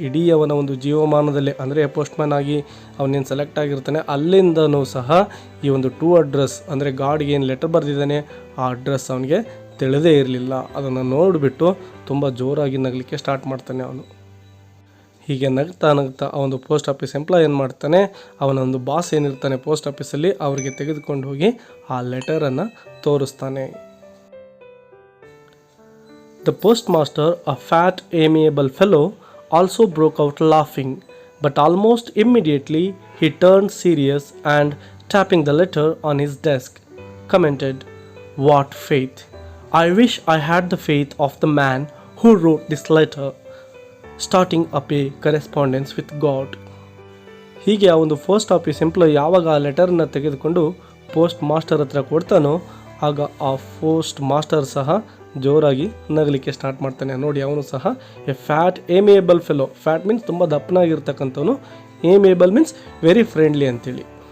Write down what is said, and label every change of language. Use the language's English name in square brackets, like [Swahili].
[Kannada] ಇಡೀ ಅವನ ಒಂದು ಜೀವಮಾನದಲ್ಲಿ ಅಂದರೆ ಪೋಸ್ಟ್ಮ್ಯಾನ್ ಆಗಿ ಅವನೇನು ಸೆಲೆಕ್ಟ್ ಆಗಿರ್ತಾನೆ ಅಲ್ಲಿಂದನೂ ಸಹ ಈ ಒಂದು ಟು ಅಡ್ರೆಸ್ ಅಂದರೆ ಗಾಡ್ಗೆ ಏನು ಲೆಟರ್ ಬರೆದಿದ್ದಾನೆ ಆ ಅಡ್ರೆಸ್ ಅವನಿಗೆ ತಿಳಿದೇ ಇರಲಿಲ್ಲ. ಅದನ್ನು ನೋಡಿಬಿಟ್ಟು ತುಂಬ ಜೋರಾಗಿ ನಗಲಿಕ್ಕೆ ಸ್ಟಾರ್ಟ್ ಮಾಡ್ತಾನೆ ಅವನು. ಹೀಗೆ ನಗ್ತಾ ಆ ಒಂದು ಪೋಸ್ಟ್ ಆಫೀಸ್ ಎಂಪ್ಲಾಯ್ ಏನು ಮಾಡ್ತಾನೆ, ಅವನೊಂದು ಬಾಸ್ ಏನಿರ್ತಾನೆ ಪೋಸ್ಟ್ ಆಫೀಸಲ್ಲಿ ಅವರಿಗೆ ತೆಗೆದುಕೊಂಡು ಹೋಗಿ ಆ ಲೆಟರನ್ನು ತೋರಿಸ್ತಾನೆ. [English] The postmaster, a fat, amiable fellow, also broke out laughing, but almost immediately he turned serious and, tapping the letter on his desk, commented, "What faith! I wish I had the faith of the man who wrote this letter, starting up a correspondence with God." [Kannada] ಹೀಗೆ ಆ ಒಂದು post office employee ಯಾವಾಗ ಆ ಲೆಟರ್ನ ತೆಗೆದುಕೊಂಡು post master ಹತ್ರ ಕೊಡ್ತಾನೋ ಆಗ ಆ post master ಸಹ ಜೋರಾಗಿ ನಗಲಿಕ್ಕೆ ಸ್ಟಾರ್ಟ್ ಮಾಡ್ತಾನೆ. ನೋಡಿ ಅವನು ಸಹ [English] A fat amiable fellow. Fat means [Kannada] ತುಂಬ ದಪ್ಪನಾಗಿರ್ತಕ್ಕಂಥವನು, [English] amiable means very friendly [Kannada] ಅಂತೇಳಿ.